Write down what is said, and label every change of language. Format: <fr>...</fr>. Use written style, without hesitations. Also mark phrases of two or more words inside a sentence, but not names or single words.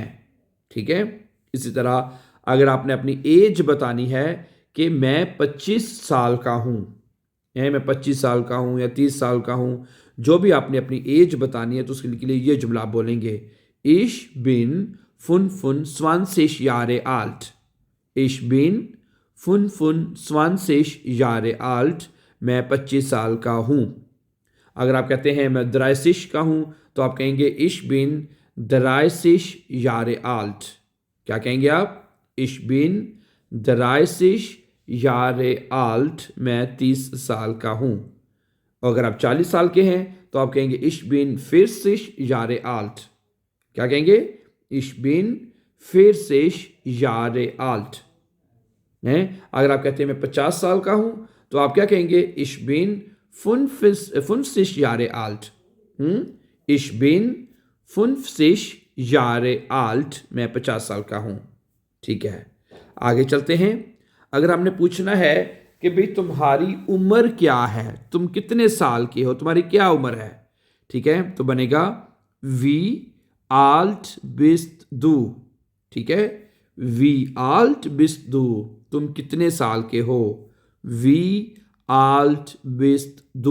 <hi>ठीक है, इसी तरह अगर आपने अपनी एज बतानी है कि मैं 25 साल का हूं, मैं 25 साल का हूं या 30 साल का हूं, जो भी आपने अपनी एज बतानी है तो उसके लिए ये जुमला आप बोलेंगे,</hi> <de>ich bin 25 Jahre alt. ich bin 25 Jahre alt,</de> <hi>मैं 25 साल का हूं। अगर आप कहते हैं मैं 30 का हूं तो आप कहेंगे</hi> <de>ich bin 30 Jahre alt.</de> <hi>क्या कहेंगे आप,</hi> <de>ich bin 30 Jahre alt,</de> <hi>मैं 30 साल का हूं। अगर आप 40 साल के हैं तो आप कहेंगे</hi> <de>ich bin 40 Jahre alt.</de> <hi>क्या कहेंगे,</hi> <de>ich bin 40 Jahre alt है।</de> <hi>अगर आप कहते हैं मैं 50 साल का हूं तो आप क्या कहेंगे,</hi> <de>ich bin 50 Jahre alt. ich bin 50 Jahre alt,</de> <hi>मैं 50 साल का हूं। ठीक है, आगे चलते हैं। अगर आपने पूछना है कि भाई तुम्हारी उम्र क्या है, तुम कितने साल के हो, तुम्हारी क्या उम्र है। ठीक है, तो बनेगा</hi> <de>wie alt bist du.</de> <hi>ठीक है,</hi> <de>wie alt bist du,</de> <hi>तुम कितने साल के हो,</hi> <de>wie alt bist du.</de>